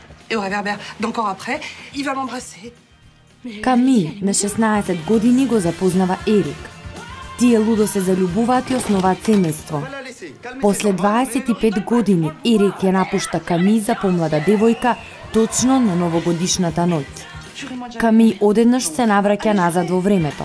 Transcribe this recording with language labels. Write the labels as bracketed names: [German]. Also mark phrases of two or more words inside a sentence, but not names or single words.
[French] et au réverbère. D'encore après, il va m'embrasser. [Macedonian] Ками на 16 години го запознава Ерик. Тие лудо се заљубуваат и основаат семејство. После 25 години Ерик ја напушта Ками за помлада девојка точно на новогодишната ноќ. Ками одеднаш се навраќа назад во времето.